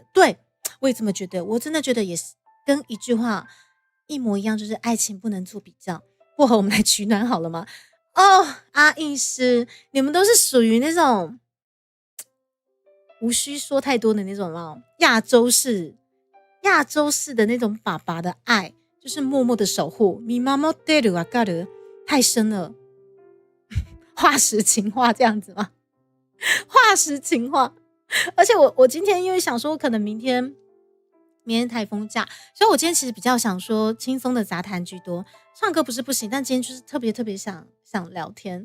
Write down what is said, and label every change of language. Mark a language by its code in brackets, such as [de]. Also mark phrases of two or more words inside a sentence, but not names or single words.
[zh] 对，我也这么觉得，我真的觉得也是跟一句话一模一样，就是爱情不能做比较。薄荷，我们来取暖好了吗？哦，阿应师，你们都是属于那种无需说太多的那种亚洲式的那种爸爸的爱，就是默默的守护。 [ja] み守ってるわかる， [zh] 太深了，化石情话这样子吗？化石情话。而且我今天因为想说，可能明天台风假，所以我今天其实比较想说轻松的杂谈居多，唱歌不是不行，但今天就是特别想聊天。